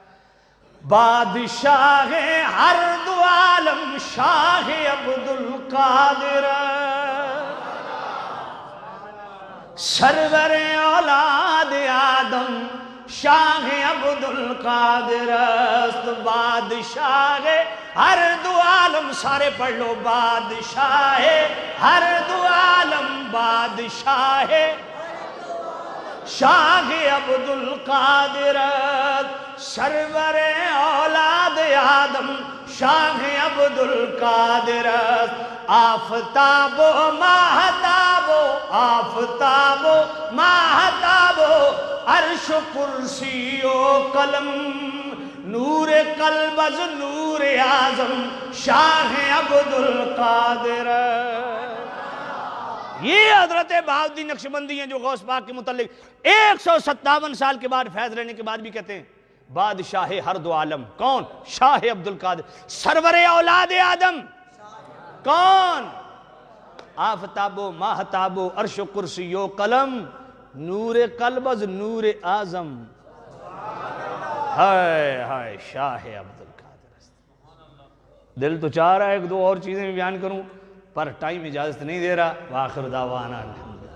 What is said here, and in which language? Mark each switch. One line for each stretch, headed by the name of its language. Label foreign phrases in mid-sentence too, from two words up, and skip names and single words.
Persian: بادشاہ ہر دو عالم شاہ عبدالقادر، سرور اولاد آدم شاہ عبدالقادر، بادشاہ ہر دو عالم،
Urdu: سارے پڑھ لو،
Persian: بادشاہ ہر دو عالم، بادشاہ شاہ عبدالقادر، سرور اولاد آدم شاہ عبدالقادر، آفتاب و ماہتاب و آفتاب و ماہتاب و عرش و کرسی و قلم، نور قلب از نور اعظم شاہ عبدالقادر۔
Urdu: یہ حضرت بہاؤالدین نقشبندی ہیں جو غوث پاک کے متعلق 157 سال کے بعد فیض لینے کے بعد بھی کہتے ہیں
Persian: بادشاہ ہر دو عالم۔
Urdu: کون؟
Persian: شاہ عبدالقادر، سرور اولاد آدم۔ کون؟ آفتاب و ماہتاب و عرش و کرسی و قلم، نور قلب از نور اعظم، ہائے ہائے شاہ عبدالقادر است۔
Urdu: دل تو چاہ رہا ہے ایک دو اور چیزیں بھی بیان کروں پر ٹائم اجازت نہیں دے رہا۔
Arabic: وآخر دعوانا الحمد